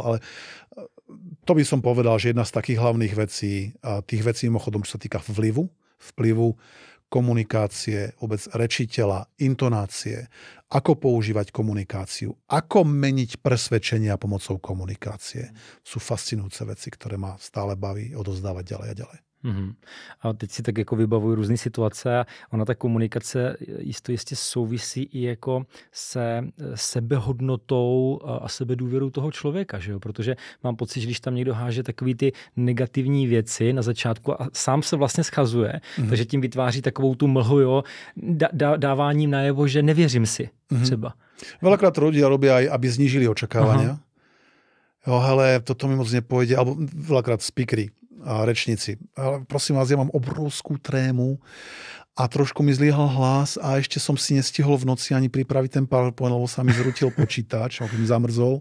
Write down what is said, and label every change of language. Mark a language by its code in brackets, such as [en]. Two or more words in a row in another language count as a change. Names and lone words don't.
[sk] Ale to by som povedal, že jedna z takých hlavných vecí, a tých vecí mimochodom, čo sa týka vplyvu komunikácie, vôbec rečiteľa, intonácie, ako používať komunikáciu, ako meniť presvedčenia pomocou komunikácie. Sú fascinujúce veci, ktoré ma stále baví odozdávať ďalej a ďalej. [cs] A teď si tak jako vybavuju různé situace a ona ta komunikace jistě souvisí i jako se sebehodnotou a sebedůvěrou toho člověka, že jo? Protože mám pocit, že když tam někdo háže takový ty negativní věci na začátku a sám se vlastně schazuje, takže tím vytváří takovou tu mlhu, jo, dáváním najevo, že nevěřím si třeba. [sk] Veľakrát ľudia robia aj, aby znížili očakávania. [cs] Jo, hele, [sk] toto mi moc nepôjde, alebo veľakrát speakery a rečníci. Ale prosím vás, ja mám obrovskú trému a trošku mi zlyhal hlas a ešte som si nestihol v noci ani pripraviť ten PowerPoint, lebo sa mi zrutil počítač, alebo mi zamrzol.